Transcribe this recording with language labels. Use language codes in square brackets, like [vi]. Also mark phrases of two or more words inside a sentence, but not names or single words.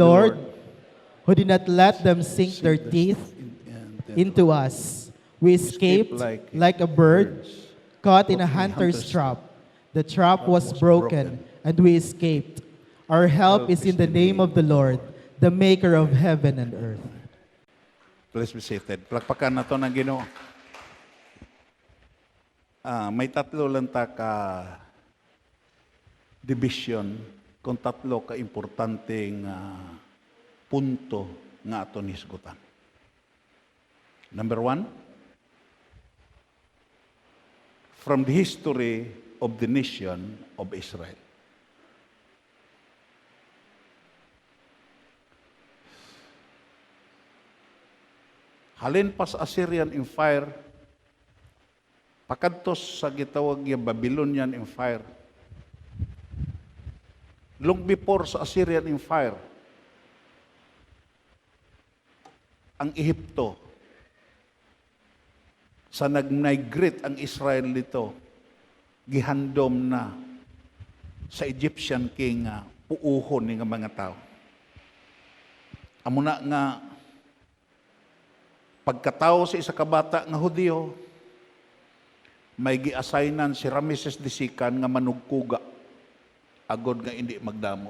[en] Lord who did not let them sink their teeth into us. We escaped like a bird caught in a hunter's trap. The trap was broken, and we escaped. Our help is in the name of the Lord, the maker of heaven and earth. Please be seated. [hil] Plakpakan na to ng Ginoo. May tatlo lang ta ka division kung tatlo ka importanteng punto nga aton hisgutan. [en] Number 1, from the history of the nation of Israel. [hil] Halin pas Assyrian Empire, pakadtos sa gitawag yung Babylonian Empire. Long before sa Assyrian Empire, ang Ehipto, sa nag-migrate ang Israel dito, gihandom na sa [en] Egyptian king [hil] puuhon ni nga mga tao. Amo na nga pagkatao sa isa ka bata nga Hudyo, may gi-assignan si Ramesses II nga manugkuga agod nga hindi magdamo.